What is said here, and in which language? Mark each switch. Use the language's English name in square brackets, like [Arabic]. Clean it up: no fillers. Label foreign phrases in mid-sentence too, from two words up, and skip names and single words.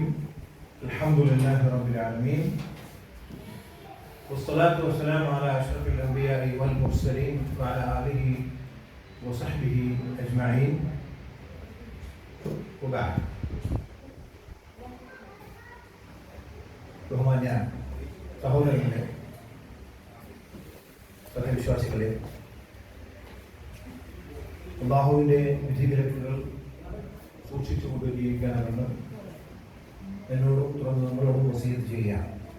[Arabic] الحمد لله رب العالمين. والصلاة والسلام على أشرف الأنبياء والمرسلين وعلى آله وصحبه أجمعين. وبعد. [Malayalam] ബഹുമാന്യ സഹോദരങ്ങളെ, സത്യവിശ്വാസികളെ, അല്ലാഹുവിൻ്റെ വിധിവിലക്കുകൾ സൂക്ഷിച്ചുകൊണ്ട് ജീവിക്കാനാണെന്ന് എന്നോടും തുടർന്ന് നമ്മളോടും വസീയത്ത് ചെയ്യുകയാണ്.